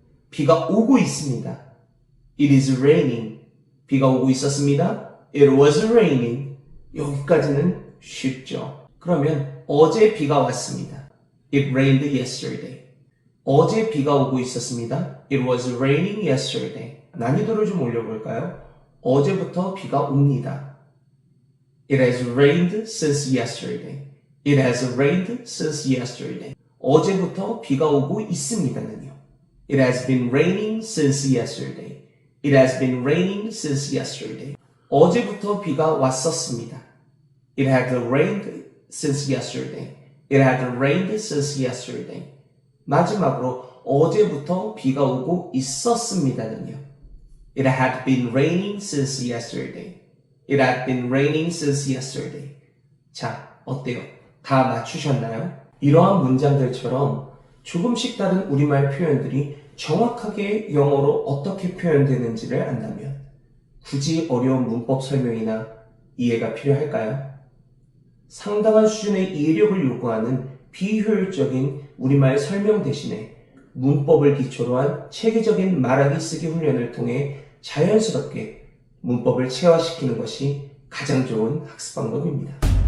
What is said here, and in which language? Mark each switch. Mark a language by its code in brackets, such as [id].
[ko] 비가 오고 있습니다. [en] It is raining. [ko] 비가 오고 있었습니다. [en] It was raining. [ko] 여기까지는 쉽죠. 그러면 어제 비가 왔습니다. [en] It rained yesterday. [ko] 어제 비가 오고 있었습니다. [en] It was raining yesterday. [ko] 난이도를 좀 올려볼까요? 어제부터 비가 옵니다. [en] It has rained since yesterday. It has rained since yesterday. [ko] 어제부터 비가 오고 있습니다는요. [en] It has been raining since yesterday. It has been raining since yesterday. [ko] 어제부터 비가 왔었습니다. [en] It had rained since yesterday. It had rained since yesterday. [ko] 마지막으로 어제부터 비가 오고 있었습니다는요. [en] It had been raining since yesterday. It had been raining since yesterday. [ko] 자, 어때요? 다 맞추셨나요? 이러한 문장들처럼 조금씩 다른 우리말 표현들이 정확하게 영어로 어떻게 표현되는지를 안다면 굳이 어려운 문법 설명이나 이해가 필요할까요? 상당한 수준의 이해력을 요구하는 비효율적인 우리말 설명 대신에 문법을 기초로 한 체계적인 말하기 쓰기 훈련을 통해 자연스럽게 문법을 체화시키는 것이 가장 좋은 학습 방법입니다.